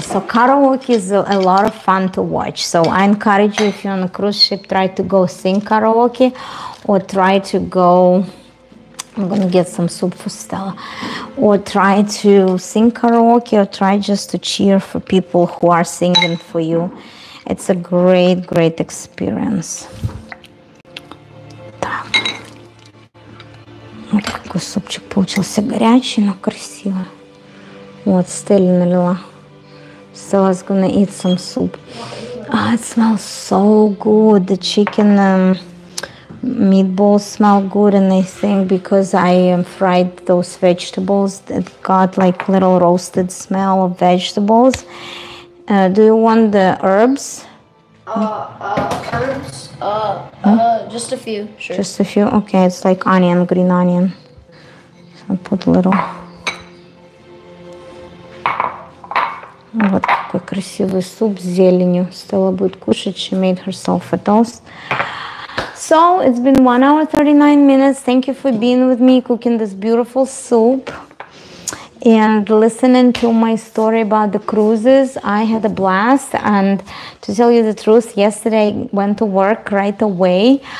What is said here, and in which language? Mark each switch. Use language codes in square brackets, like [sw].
[en] So karaoke is a lot of fun to watch. So I encourage you, if you're on a cruise ship, try to go sing karaoke, or try to go, I'm gonna get some soup for Stella, or try to sing karaoke, or try just to cheer for people who are singing for you. It's a great, great experience. [ru] Так. Вот какой супчик получился горячий, но красивый. Вот, Стелла налила. [en] Stella's gonna eat some soup. It smells so good. The chicken meatballs smell good, and I think because I fried those vegetables, that got like little roasted smell of vegetables. Do you want the herbs? Herbs. Just a few. Sure. Just a few? Okay, it's like onion, green onion. So put a little. [ru] Вот какой красивый суп с зеленью. Stella будет кушать. [en] She made herself a toast. So it's been 1 hour 39 minutes. Thank you for being with me cooking this beautiful soup and listening to my story about the cruises. I had a blast, and to tell you the truth, yesterday I went to work right away.